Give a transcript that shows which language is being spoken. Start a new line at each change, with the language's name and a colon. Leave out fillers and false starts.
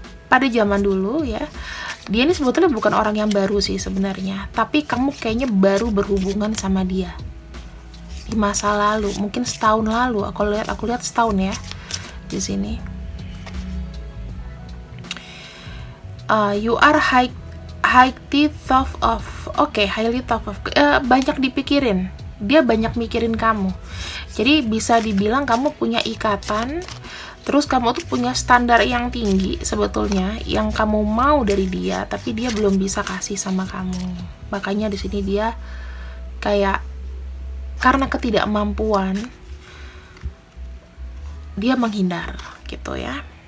Indonesian: Pada zaman dulu ya, dia ini sebetulnya bukan orang yang baru sih sebenarnya, tapi kamu kayaknya baru berhubungan sama dia di masa lalu, mungkin setahun lalu. Aku lihat setahun ya di sini.
English: You are highly thought of. Highly thought of.
Indonesian: Banyak dipikirin. Dia banyak mikirin kamu. Jadi bisa dibilang kamu punya ikatan. Terus kamu tuh punya standar yang tinggi sebetulnya yang kamu mau dari dia, tapi dia belum bisa kasih sama kamu. Makanya di sini dia kayak karena ketidakmampuan dia menghindar gitu ya.